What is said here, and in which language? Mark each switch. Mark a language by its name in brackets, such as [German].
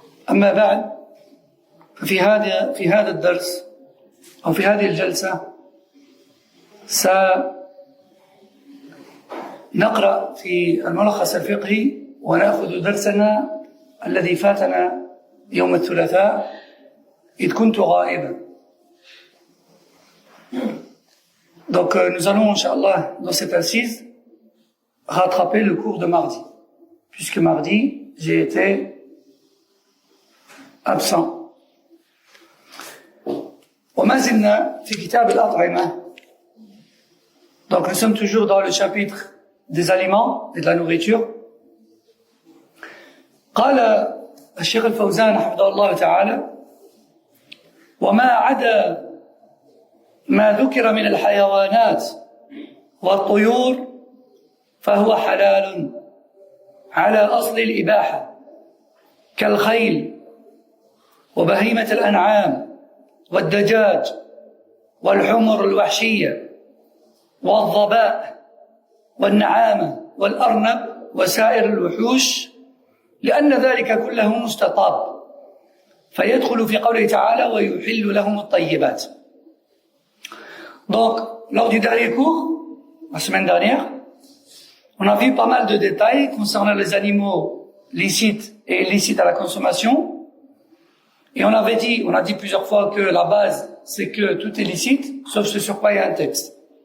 [Arabic] أما بعد، ففي هذا الدرس أو في هذه الجلسة سنقرأ في الملخص الفقهي ونأخذ درسنا الذي فاتنا يوم الثلاثاء إذ كنت غائبا. [French] Donc nous allons, Inch'Allah, dans cette assise, rattraper le cours de mardi. Puisque mardi, j'ai été absent. [Arabic] وما زلنا في كتاب الأطعمة. [French] Donc nous sommes toujours dans le chapitre des aliments et de la nourriture. [Arabic] قال الشيخ الفوزان حفظه الله تعالى: وما عدا ما ذكر من الحيوانات والطيور فهو حلال على أصل الإباحة كالخيل وبهيمة الأنعام والدجاج والحمر الوحشية والظباء والنعامة والأرنب وسائر الوحوش، لأن ذلك كله مستطاب، فيدخل في قوله تعالى: ويحل لهم الطيبات. [French] Donc, lors du dernier cours, la semaine dernière, on a vu pas mal de détails concernant les animaux licites et illicites à la consommation. Et on a dit plusieurs fois que la base, c'est que tout est licite, sauf ce sur quoi il y a un texte.